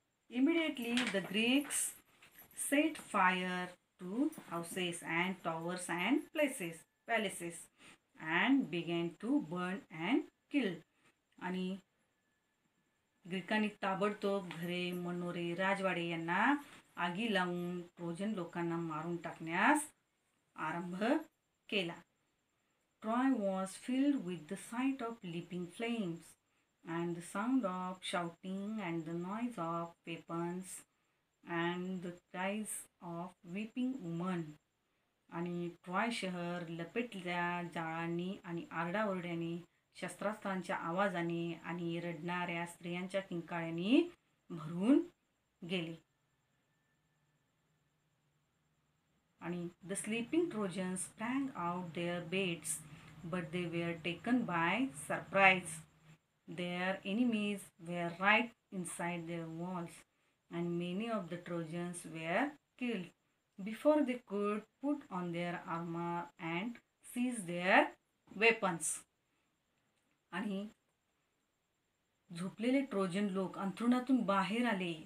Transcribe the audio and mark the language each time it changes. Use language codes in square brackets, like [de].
[en] Immediately the Greeks set fire to houses and towers and palaces and began to burn and kill. [mr] आणि ग्रीकांनी ताबडतोब घरे, मनोरे, राजवाडे यांना आगी लावून ट्रोजन लोकांना मारून टाकण्यास आरंभ केला. [en] Troy was filled with the sight of leaping flames and the sound of shouting and the noise of weapons and the cries of weeping women. [mr] आणि ट्रॉय शहर लपेटल्या जाळांनी आणि आरडाओरड्याने, शस्त्रास्त्रांच्या आवाजाने आणि रडणाऱ्या स्त्रियांच्या किंकाळ्यांनी भरून गेले. आणि [en] the sleeping Trojans sprang out their beds, but they were taken by surprise. Their enemies were right inside their walls, and many of the Trojans were killed before they could put on their armor and seize their weapons. [mr] आणि झोपलेले Trojan लोक अंथरुणातून बाहेर आले.